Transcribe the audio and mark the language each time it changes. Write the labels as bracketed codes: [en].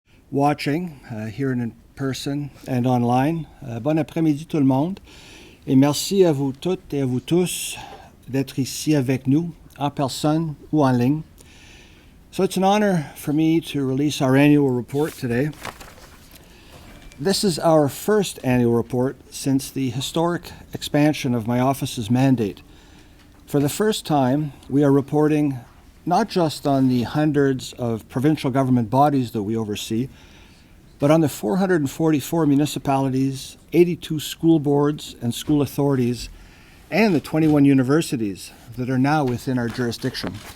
[en] watching here in person and online. [fr] Bon après-midi tout le monde et merci à vous toutes et à vous tous d'être ici avec nous en personne ou en ligne. [en] So it's an honor for me to release our annual report today. This is our first annual report since the historic expansion of my office's mandate. For the first time, we are reporting not just on the hundreds of provincial government bodies that we oversee, but on the 444 municipalities, 82 school boards and school authorities, and the 21 universities that are now within our jurisdiction.